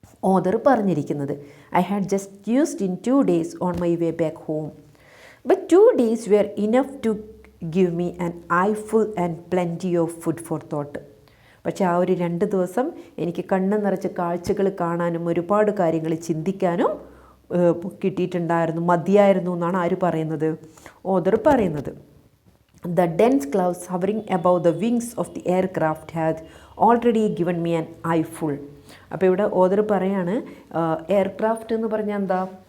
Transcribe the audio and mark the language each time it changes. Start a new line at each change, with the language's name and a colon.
Malayalam: Author പറഞ്ഞിരിക്കുന്നത്.
English: I had just used in 2 days on my way back home but 2 days were enough to give me an eyeful and plenty of food for thought.
Malayalam: പക്ഷേ ആ ഒരു 2 ദിവസം എനിക്ക് കണ്ണ് നിറച്ച് കാഴ്ചകൾ കാണാനും ഒരുപാട് കാര്യങ്ങൾ ചിന്തിക്കാനും കിട്ടിയിട്ടുണ്ടായിരുന്നു, മതിയായിരുന്നു എന്നാണ് ആര് പറയുന്നത്? ഓതർ പറയുന്നത്.
English: The dense clouds hovering above the wings of the aircraft had already given me an eyeful.
Malayalam: അപ്പോൾ ഇവിടെ ഓതർ പറയാണ്, എയർക്രാഫ്റ്റ് എന്ന് പറഞ്ഞാൽ എന്താ?